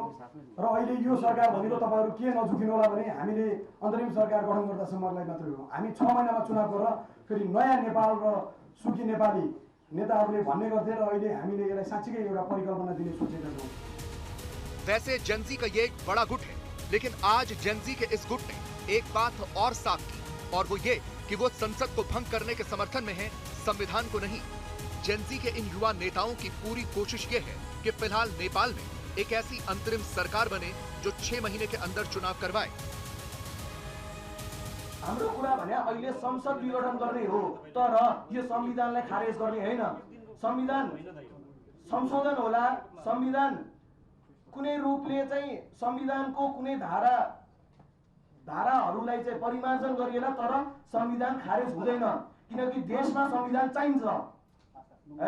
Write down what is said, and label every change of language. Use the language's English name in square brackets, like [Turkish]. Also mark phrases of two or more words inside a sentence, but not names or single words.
[Nepali] र अहिले यो सरकार भनेको तपाईँहरू के नझुकिनु होला भने हामीले अन्तरिम सरकार गठन गर्दासम्मलाई मात्रै हो। हामी 6 महिनामा चुनाव गरेर फेरि नयाँ नेपाल र सुखी नेपाली नेताहरूले भन्ने गर्थे र अहिले हामीले यसलाई साँच्चीकै एउटा परिकल्पना दिने सोचेका छौँ। [Hindi] वैसे जेनजी का ये एक बड़ा गुट है, लेकिन आज जेनजी के इस गुट ने एक बात और साफ की, और वो ये कि वो संसद को भंग करने के समर्थन में है, संविधान को नहीं। जेनजी के इन युवा नेताओं की पूरी कोशिश ये है कि फिलहाल नेपाल में एक ऐसी अंतरिम सरकार बने जो 6 महीने के अंदर चुनाव करवाए। [Nepali] हाम्रो कुरा भने अहिले संसद विघटन गर्ने हो, तर यो संविधानलाई खारेज गर्ने हैन। संविधान संशोधन होला, संविधान कुनै रूपले चाहिँ संविधानको कुनै धाराहरूलाई चाहिँ परिमार्जन गरिएला, तर संविधान खारेज हुँदैन, किनकि देशमा संविधान चाहिन्छ है।